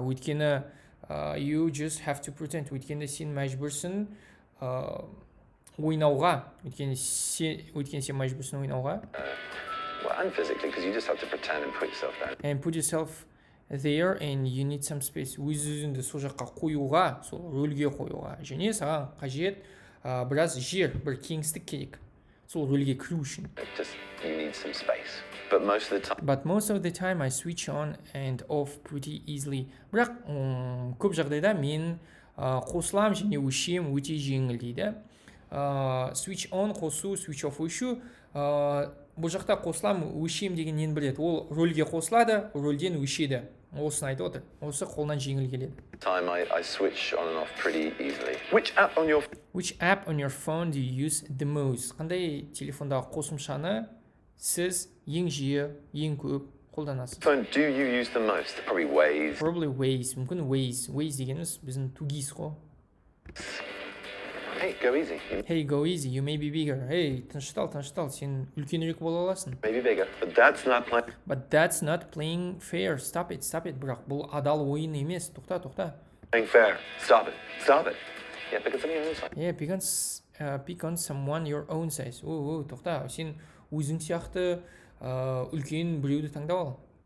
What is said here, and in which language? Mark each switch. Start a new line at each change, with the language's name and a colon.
Kazakh: Өйткені
English: you just have to pretend.
Kazakh: Өйткені сен мәжбүрсің ойнауға. Өйткені сен мәжбүрсің ойнауға.
English: And physically, because you just have to pretend and put yourself there. And put yourself there and you need some space.
Kazakh: Өз-өзіңді сол жаққа қоюға, сол рөлге қоюға. Және саған қажет біраз жер, бір кеңістік керек. Сол рөлге кіру үшін.
English: You need some space. But most of the time I switch on and off pretty easily.
Kazakh: Бірақ көп жағдайда мен қосылам және өшем өте жеңіл дейді. Switch on қосу, switch off өшу. Бұл жақта қосылам, өшем деген нені біледі. Ол рөлге қосылады, рөлден өшеді. Осыны айтып отыр. Осы қолынан жеңіл келеді.
English: Time I switch on and off pretty easily. Which app on your phone do you use the most?
Kazakh: Қандай телефондағы қосымшаны сіз ең жиі, ең көп қолданасыз?
English: Phone do you use the most? Probably Waze.
Kazakh: Мүмкін Waze. Waze дегеніміз біздің тугис қой.
English: Hey, go easy. Hey, go easy. You may be bigger.
Kazakh: Hey, тыныштал. Сен үлкенірек бола аласың.
English: Maybe bigger, but that's not playing fair. Stop it.
Kazakh: Бірақ бұл адал ойын емес. Тоқта.
English: Playing fair. Stop it. Yeah, pick on someone your own size. Yeah, pick on someone your own size.
Kazakh: Тоқта. Сен өзің сияқты үлкен біреуді таңдап ал.